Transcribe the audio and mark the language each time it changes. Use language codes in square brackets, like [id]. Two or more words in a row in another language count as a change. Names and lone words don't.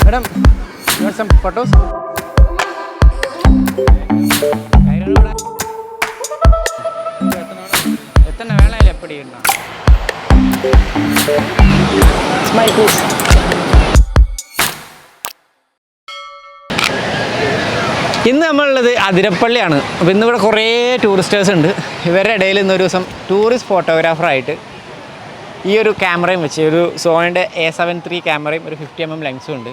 [en] Madam, you want some photos? [ta] எத்தனை வேலையில் எப்படி இருந்தா [en] smile please. [ml] ഇന്ന് നമ്മളുള്ളത് അതിരപ്പള്ളിയാണ്. അപ്പോൾ ഇന്നിവിടെ കുറേ ടൂറിസ്റ്റേഴ്സ് ഉണ്ട്. ഇവരുടെ ഇടയിൽ ഇന്നൊരു ദിവസം ടൂറിസ്റ്റ് ഫോട്ടോഗ്രാഫറായിട്ട് ഈ ഒരു ക്യാമറയും വെച്ച് ഒരു സോണിൻ്റെ A73 ക്യാമറയും ഒരു 50mm ലെൻസും ഉണ്ട്.